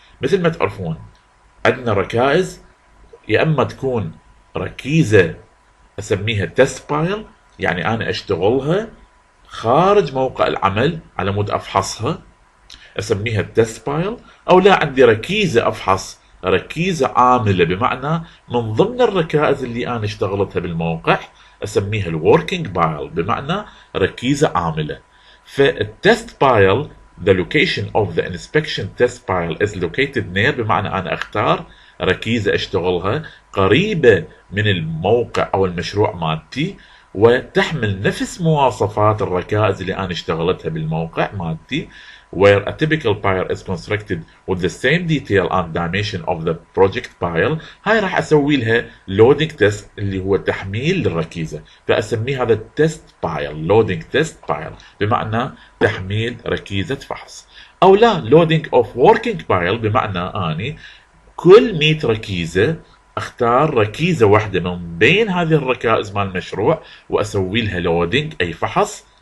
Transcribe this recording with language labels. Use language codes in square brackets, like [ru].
[ar] مثل ما تعرفون عندنا ركائز يا اما تكون ركيزة اسميها test pile، يعني انا اشتغلها خارج موقع العمل على مود افحصها، اسميها test pile. او لا، عندي ركيزة افحص، ركيزة عاملة، بمعنى من ضمن الركائز اللي انا اشتغلتها بالموقع، اسميها الوركينج بايل، بمعنى ركيزة عاملة. فالتست بايل [en] the location of the inspection test pile is located near، [ar] بمعنى انا اختار ركيزة اشتغلها قريبة من الموقع او المشروع مالتي، وتحمل نفس مواصفات الركائز اللي انا اشتغلتها بالموقع مالتي، [en] where a typical pile is constructed with the same detail and dimension of the project pile. [ar] هاي راح اسوي لها loading test اللي هو تحميل للركيزة، فاسميه هذا test pile، loading test pile، بمعنى تحميل ركيزة فحص. او لا، [en] loading of working pile، [ar] بمعنى اني كل 100 ركيزة اختار ركيزة واحدة من بين هذه الركائز مال المشروع واسوي لها loading اي فحص.